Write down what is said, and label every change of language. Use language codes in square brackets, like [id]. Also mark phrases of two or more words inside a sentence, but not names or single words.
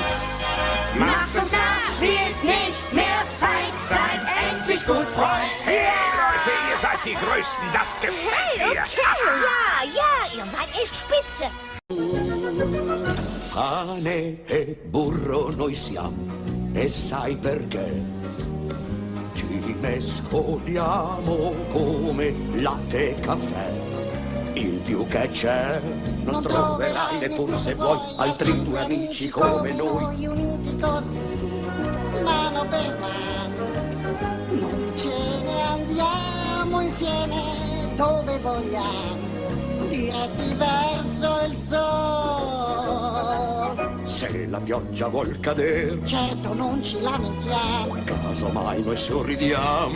[de] Macht uns nach, spielt nicht mehr Feind, seid endlich gut Freund. Hey, Leute, ihr seid die Größten, das gefällt mir. Ja, ihr seid echt spitze. [it] Pane e burro noi siamo, e sai perché? Ci mescoliamo come latte e caffè. Il più che c'è non troverai neppur se vuoi altri due amici come noi. Uniti così, mano per mano, noi ce ne andiamo insieme dove vogliamo, diretti verso il sole. Se la pioggia vuol cader, Certo non ci lamentiamo, casomai noi sorridiamo,